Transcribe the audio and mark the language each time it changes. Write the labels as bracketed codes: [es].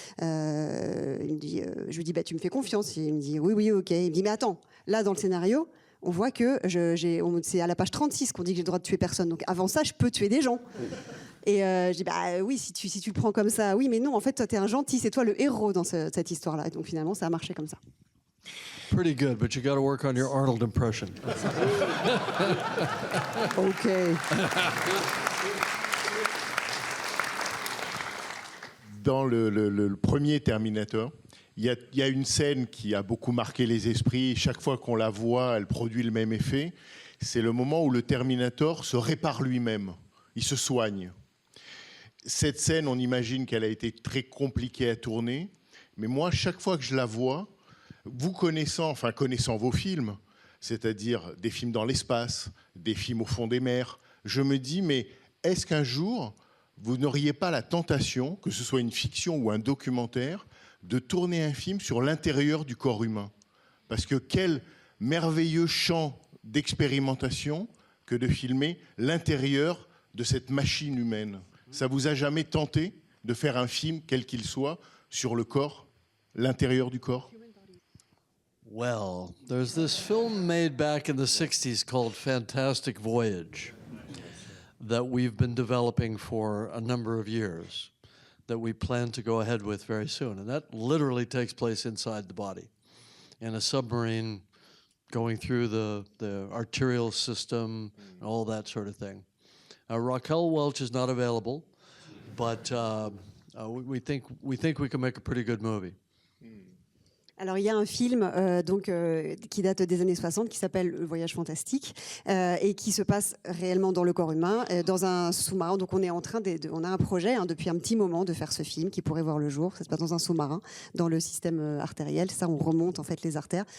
[fr] Il me dit, je lui dis, bah, tu me fais confiance. Et il me dit, oui, ok. Il me dit, mais attends, là, dans le scénario, on voit que c'est à la page 36 qu'on dit que j'ai le droit de tuer personne. Donc avant ça, je peux tuer des gens. Et je dis, bah oui, si tu le prends comme ça, oui, mais non, en fait, toi, t'es un gentil, c'est toi le héros dans cette histoire-là. Et donc finalement, ça a marché comme ça. [en] Pretty good, but you got to work on your Arnold impression. Okay. [fr] Dans le premier Terminator, il y a une scène qui a beaucoup marqué les esprits. Chaque fois qu'on la voit, elle produit le même effet. C'est le moment où le Terminator se répare lui-même. Il se soigne. Cette scène, on imagine qu'elle a été très compliquée à tourner. Mais moi, chaque fois que je la vois, vous connaissant vos films, c'est-à-dire des films dans l'espace, des films au fond des mers, je me dis, mais est-ce qu'un jour, vous n'auriez pas la tentation, que ce soit une fiction ou un documentaire, de tourner un film sur l'intérieur du corps humain? Parce que quel merveilleux champ d'expérimentation que de filmer l'intérieur de cette machine humaine. Ça vous a jamais tenté de faire un film, quel qu'il soit, sur le corps, l'intérieur du corps? [en] Well, there's this film made back in the 60s called Fantastic Voyage that we've been developing for a number of years that we plan to go ahead with very soon. And that literally takes place inside the body in a submarine going through the arterial system and all that sort of thing. Raquel Welch is not available, but we think we can make a pretty good movie. [fr] Alors il y a un film qui date des années 60 qui s'appelle Le Voyage fantastique et qui se passe réellement dans le corps humain, dans un sous-marin. Donc on est en train on a un projet depuis un petit moment de faire ce film qui pourrait voir le jour. Ça se passe dans un sous-marin, dans le système artériel. Ça, on remonte en fait les artères.